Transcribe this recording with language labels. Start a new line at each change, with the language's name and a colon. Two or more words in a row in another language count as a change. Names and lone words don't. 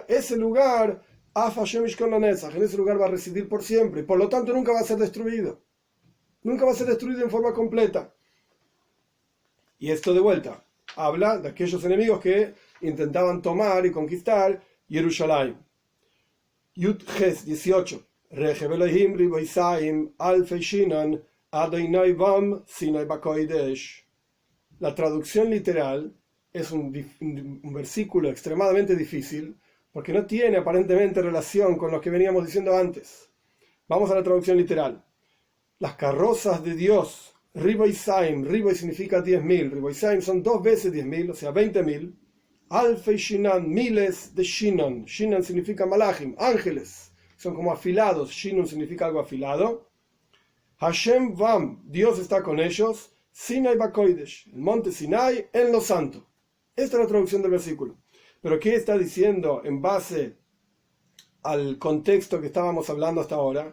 Spanish: Ese lugar, en ese lugar va a residir por siempre, y por lo tanto nunca va a ser destruido. Nunca va a ser destruido en forma completa. Y esto de vuelta habla de aquellos enemigos que intentaban tomar y conquistar Jerusalén.
Hebrew: יוד חית 18. רכב אלהים רבתים אלפי שנאן אדני בם סיני בקדש.
Spanish: La traducción literal es un versículo extremadamente difícil porque no tiene aparentemente relación con lo que veníamos diciendo antes. Vamos a la traducción literal. Las carrozas de Dios, riboisaim, riboi significa 10.000, riboisaim son 2 veces 10.000, o sea 20.000.
Hebrew: אלפי שנאן,
Spanish: miles de shinan. Shinan significa malachim, ángeles. Son como afilados. Shinun significa algo afilado.
Hebrew: השם בם,
Spanish: Dios está con ellos.
Hebrew: סיני בקדש,
Spanish: el monte Sinai en lo santo. Esta es la traducción del versículo. Pero ¿qué está diciendo en base al contexto que estábamos hablando hasta ahora?